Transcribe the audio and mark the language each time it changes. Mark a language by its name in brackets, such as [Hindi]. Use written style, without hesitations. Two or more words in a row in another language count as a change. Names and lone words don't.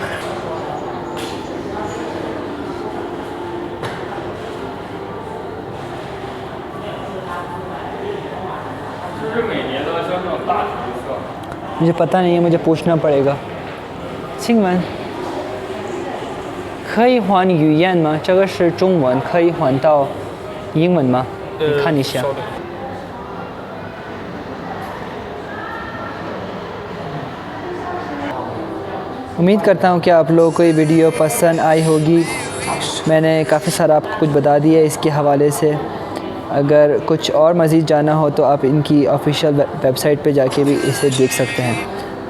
[Hindi] मुझे पता नहीं है, मुझे पूछना पड़ेगा। [Chinese] चिंगवन 可以换语言吗？这个是中文，可以换到英文吗？你看一下。 [Hindi] उम्मीद करता हूँ कि आप लोगों को ये वीडियो पसंद आई होगी। मैंने काफ़ी सारा आपको कुछ बता दिया इसके हवाले से। अगर कुछ और मज़ीद जानना हो तो आप इनकी [English] official website [Hindi] पे जाके भी इसे देख सकते हैं।